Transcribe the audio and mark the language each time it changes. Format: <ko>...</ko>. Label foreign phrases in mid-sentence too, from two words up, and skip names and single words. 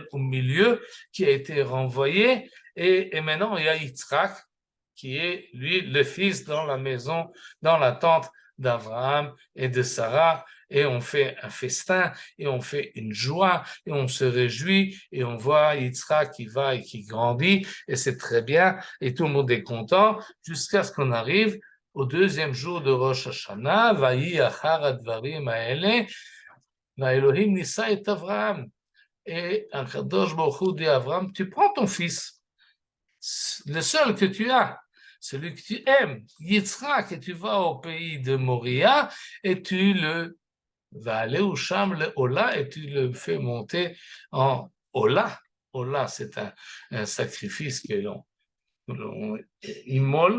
<fr>au milieu, qui a été renvoyé, et maintenant il y a Yitzhak, qui est lui le fils dans la maison, dans la tente d'Abraham et de Sarah, et on fait un festin, et on fait une joie, et on se réjouit, et on voit Yitzhak qui va et qui grandit, et c'est très bien, et tout le monde est content, jusqu'à ce qu'on arrive au deuxième jour de Rosh Hashanah,</fr> <he>ויהי אחר הדברים האלה, אלהים נסה את אברהם.</he> <fr>Et Akadosh Baruch Hu dit à Avraham, tu prends ton fils, le seul que tu as, celui que tu aimes, Yitzhak, et tu vas au pays de Moria, et tu le vas aller au Sham, le Ola, et tu le fais monter en Ola. Ola, c'est un sacrifice que l'on immole.</fr>